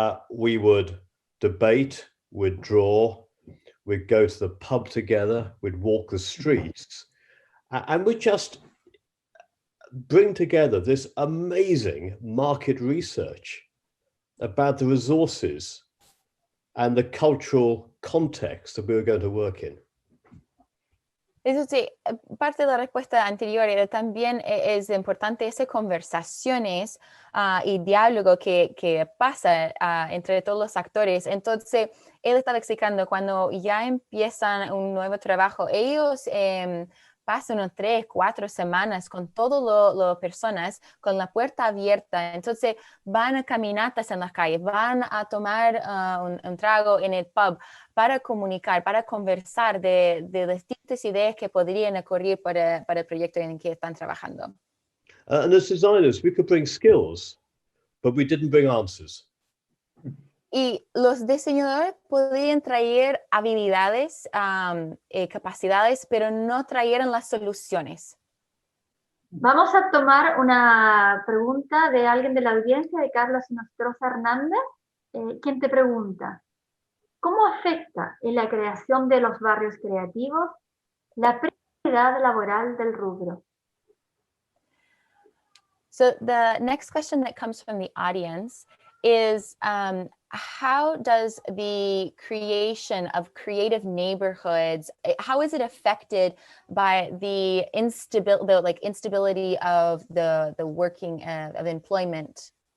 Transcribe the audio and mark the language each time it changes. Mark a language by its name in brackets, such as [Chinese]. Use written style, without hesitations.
[English] We would debate, we'd draw, we'd go to the pub together, we'd walk the streets, and we'd just bring together this amazing market research about the resources and the cultural context that we were going to work in. [Spanish] Eso sí, parte de la respuesta anterior era también es importante esas conversaciones y diálogo que pasa entre todos los actores. Entonces, él estaba explicando cuando ya empiezan un nuevo trabajo, ellos pasan unas 3, 4 semanas con todas las personas con la puerta abierta. Entonces, van a caminatas en las calles, van a tomar un trago en el pub para comunicar, para conversar de distintas ideas que podrían ocurrir para el proyecto en el que están trabajando. [English] And as designers, we could bring skills, but we didn't bring answers. [Spanish] Y los diseñadores podían traer habilidades, capacidades, pero no trajeron las soluciones. Vamos a tomar una pregunta de alguien de la audiencia, de Carlos Nostroza Hernández, quien te pregunta: ¿cómo afecta en la creación de los barrios creativos la precariedad laboral del rubro? [English] So the next question that comes from the audience is, how does the creation of creative neighborhoods, how is it affected by the instability of the working of employment?